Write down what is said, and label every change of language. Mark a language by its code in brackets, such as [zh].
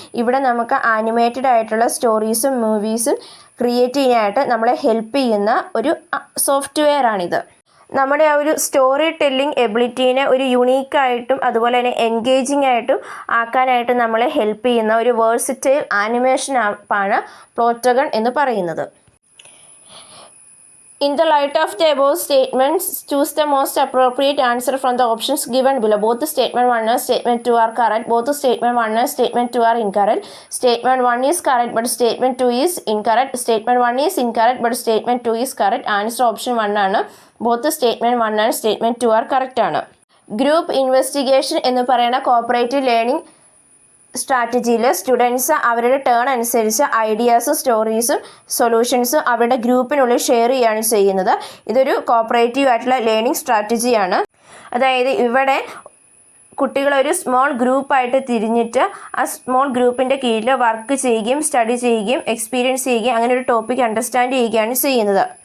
[ml] ഇവിടെ നമുക്ക് ആനിമേറ്റഡ് ആയിട്ടുള്ള സ്റ്റോറീസും മൂവീസും ക്രിയേറ്റ് ചെയ്യാനായിട്ട് നമ്മളെ ഹെൽപ്പ് ചെയ്യുന്ന ഒരു സോഫ്റ്റ്വെയർ ആണിത്. നമ്മുടെ ആ ഒരു സ്റ്റോറി ടെല്ലിംഗ് എബിലിറ്റീനെ ഒരു യുണീക്കായിട്ടും അതുപോലെ തന്നെ എൻഗേജിങ് ആയിട്ടും ആക്കാനായിട്ട് നമ്മളെ ഹെൽപ്പ് ചെയ്യുന്ന ഒരു വേഴ്സിറ്റൈൽ ആനിമേഷൻ ആപ്പാണ് പ്ലോട്ടോഗൺ എന്ന് പറയുന്നത്. [en] In the light of the above statements, choose the most appropriate answer from the options given below. Both statement 1 and statement 2 are correct. Both statement 1 and statement 2 are incorrect. Statement 1 is correct but statement 2 is incorrect. Statement 1 is incorrect but statement 2 is correct. Answer option 1 ആണ്. Both statement 1 and statement 2 are correct ആണ്. [ml] Group investigation എന്ന് പറയുന്ന cooperative learning സ്ട്രാറ്റജിയിൽ students അവരുടെ turn അനുസരിച്ച് ഐഡിയാസും സ്റ്റോറീസും സൊല്യൂഷൻസും അവരുടെ ഗ്രൂപ്പിനുള്ളിൽ share ചെയ്യുകയാണ് ചെയ്യുന്നത്. ഇതൊരു കോപ്പറേറ്റീവ് ആയിട്ടുള്ള ലേണിംഗ് സ്ട്രാറ്റജിയാണ്. അതായത് ഇവിടെ കുട്ടികളൊരു സ്മോൾ ഗ്രൂപ്പായിട്ട് തിരിഞ്ഞിട്ട് ആ സ്മോൾ ഗ്രൂപ്പിൻ്റെ കീഴിൽ വർക്ക് ചെയ്യുകയും സ്റ്റഡി ചെയ്യുകയും എക്സ്പീരിയൻസ് ചെയ്യുകയും അങ്ങനെ ഒരു ടോപ്പിക് അണ്ടർസ്റ്റാൻഡ് ചെയ്യുകയാണ് ചെയ്യുന്നത്.